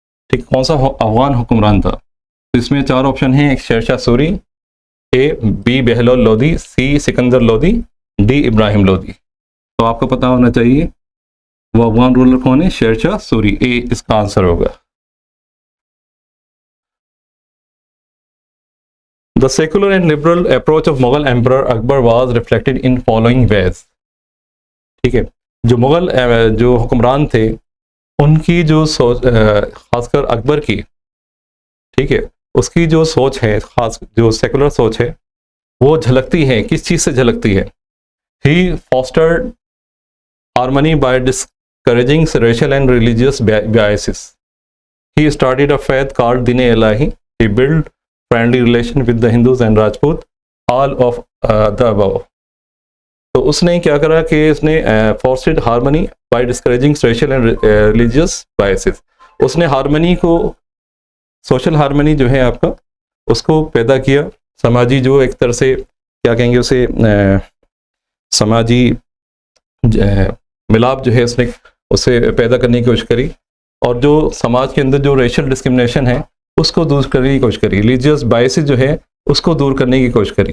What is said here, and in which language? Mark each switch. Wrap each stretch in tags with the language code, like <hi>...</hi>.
<hi>ठीक, कौन सा अफगान हुक्मरान था? तो इसमें चार ऑप्शन हैं, एक Sher Shah Suri, A B Bahlol Lodi, C Sikandar Lodi, D Ibrahim Lodi. तो आपको पता होना चाहिए वो अफगान रूलर कौन है? शेरशाह सूरी, ए इसका आंसर होगा।</hi> <en>The secular and liberal approach of Mughal Emperor Akbar was reflected in following ways।</en> <hi>ठीक है, जो मुगल जो हुक्मरान थे उनकी जो सोच, खासकर अकबर की, ठीक है, उसकी जो सोच है, खास जो सेकुलर सोच है, वो झलकती है, किस चीज़ से झलकती है?</hi> <en>He fostered harmony by discouraging racial and religious biases। He started a faith called Din-e-Ilahi। He built friendly relation with the Hindus and Rajput, all of the above।</en> <hi>तो उसने क्या करा कि उसने</hi> <en>fostered harmony by discouraging racial and religious biases।</en> <hi>उसने harmony को, social harmony जो है आपका, उसको पैदा किया। समाजी जो एक तरह से क्या कहेंगे उसे, समाजी मिलाप जो है उसने उसे पैदा करने की कोशिश करी। और जो समाज के अंदर जो रेशियल डिस्क्रिमिनेशन है उसको दूर करने की कोशिश करी, रिलीजियस बायसेस जो है उसको दूर करने की कोशिश करी।</hi>